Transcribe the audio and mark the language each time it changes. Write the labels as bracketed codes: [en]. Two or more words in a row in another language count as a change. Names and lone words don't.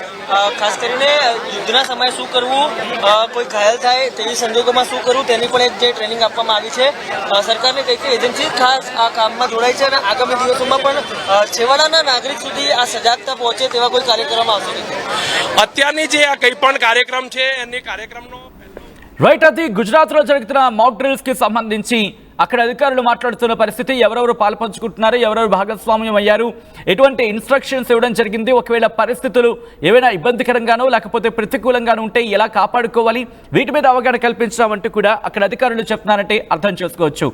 [gu] ખાસ કરીને યુદ્ધના સમયે શું કરવું, કોઈ ઘાયલ થાય તેવી સંજોગોમાં શું કરવું તેની પણ એક જે ટ્રેનિંગ આપવામાં આવી છે. સરકારની કઈ કઈ એજન્સી ખાસ આ કામમાં જોડાઈ છે અને આગામી દિવસોમાં પણ છેવાડાના નાગરિક સુધી આ સજાગતા પહોંચે તેવા કોઈ કાર્ય કરવામાં આવશે નહીં. અત્યારની જે આ કંઈ પણ કાર્યક્રમ છે એની કાર્યક્રમનો [te] రైట్, అది గుజరాత్లో జరుగుతున్న [en] mock drills [te] సంబంధించి అక్కడ అధికారులు మాట్లాడుతున్న పరిస్థితి, ఎవరెవరు పాల్పంచుకుంటున్నారు, ఎవరెవరు భాగస్వామ్యం అయ్యారు, ఎటువంటి ఇన్స్ట్రక్షన్స్ ఇవ్వడం జరిగింది, ఒకవేళ పరిస్థితులు ఏవైనా ఇబ్బందికరంగానో లేకపోతే ప్రతికూలంగానో ఉంటే ఎలా కాపాడుకోవాలి, వీటి మీద అవగాహన కల్పించడం అంటూ కూడా అక్కడ అధికారులు చెప్తున్నారంటే అర్థం చేసుకోవచ్చు.